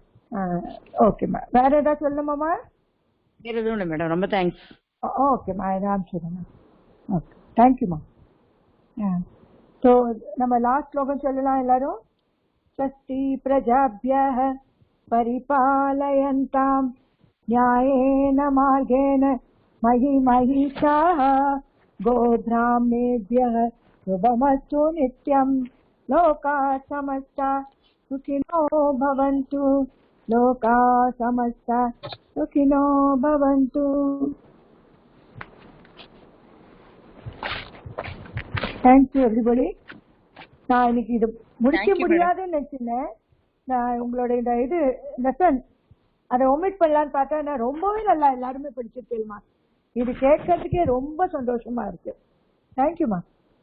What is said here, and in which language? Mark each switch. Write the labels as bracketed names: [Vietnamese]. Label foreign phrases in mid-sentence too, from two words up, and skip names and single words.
[Tamil] ஓகேம்மா. வேற ஏதாவது சொல்லணுமாம்மா? வேற எதுவும் இல்லை மேடம், ரொம்ப தேங்க்ஸ். ஓகேம்மா, இதை அனுப்பிச்சுடுறேம்மா. ஓகே, தேங்க்யூம்மா. ஸோ நம்ம லாஸ்ட் ஸ்லோகம் சொல்லலாம் எல்லாரும். [Sanskrit] स्वस्ति प्रजाभ्यः परिपालयन्ताम् न्यायेन मार्गेण मयि महिषाः गोब्राह्मणेभ्यः शुभमस्तु नित्यं लोकाः समस्ता सुखिनो भवन्तु, लोकाः समस्ता सुखिनो भवन्तु. [English] Thank you everybody. [Tamil] நான் இன்னைக்கு இது முடிக்க முடியாதுன்னு நினைச்சிருந்தேன். நான் உங்களோட இந்த இது லெசன் அதை ஒமிட் பண்ணலான்னு பார்த்தா நான் ரொம்பவே நல்லா எல்லாருமே படிச்சிருக்கேன்மா. இது கேட்கறதுக்கே ரொம்ப சந்தோஷமா இருக்கு. தேங்க்யூமா.